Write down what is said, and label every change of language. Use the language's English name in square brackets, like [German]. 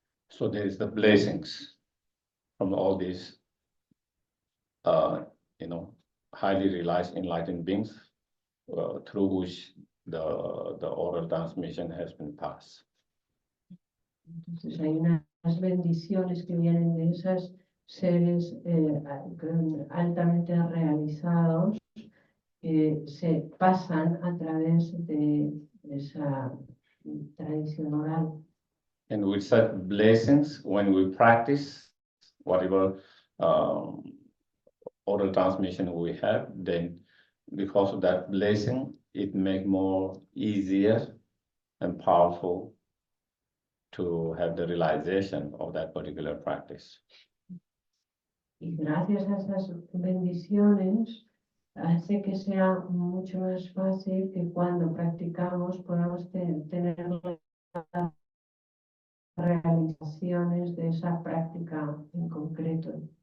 [English] So there is the blessings from all these, highly realized enlightened beings through which the oral transmission has been passed. [Spanish] Entonces hay unas bendiciones que vienen de esos seres altamente realizados que se pasan a través de esa tradición oral. [English] And with such blessings, when we practice whatever oral transmission we have, then because of that blessing, it makes more easier and powerful to have the realization of that particular practice. [Spanish] Y gracias a esas bendiciones hace que sea mucho más fácil que cuando practicamos podamos tener las realizaciones de esa práctica en concreto.